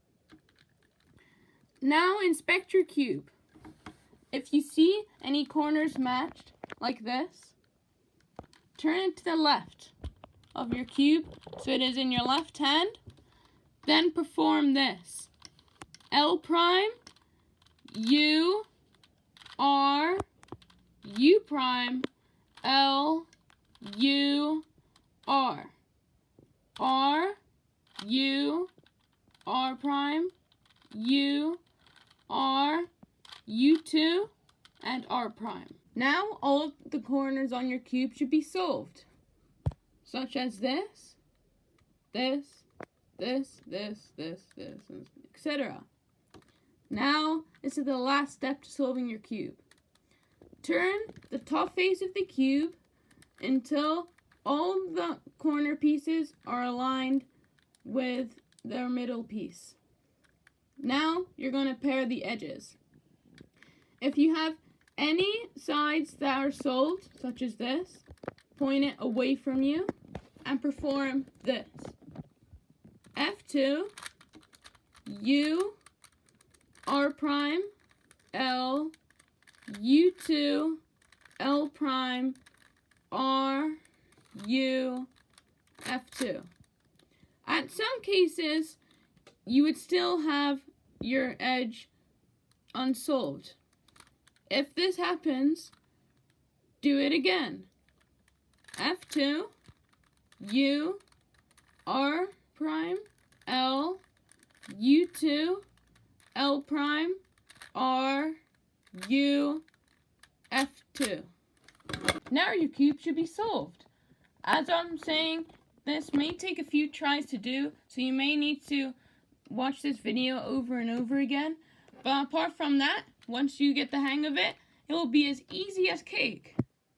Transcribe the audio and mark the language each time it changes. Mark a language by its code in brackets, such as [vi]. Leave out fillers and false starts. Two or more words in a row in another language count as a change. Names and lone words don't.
[en] Now inspect your cube. If you see any corners matched, like this, turn it to the left of your cube so it is in your left hand. Then perform this. L prime, U, R, U prime, L, U, R. R, U, R prime, U, R, U2, and R prime. Now all of the corners on your cube should be solved, such as this, this, this, this, this, this, etc. Now, this is the last step to solving your cube. Turn the top face of the cube until all the corner pieces are aligned with their middle piece. Now, you're going to pair the edges. If you have any sides that are solved, such as this, point it away from you and perform this. F2, U, R prime, L, U2, L prime, R, U, F2. At some cases, you would still have your edge unsolved. If this happens, do it again. F2, U, R prime, L, U2, L prime, R, U, F2. Now your cube should be solved. As I'm saying, this may take a few tries to do, so you may need to watch this video over and over again. But apart from that, once you get the hang of it, it will be as easy as cake.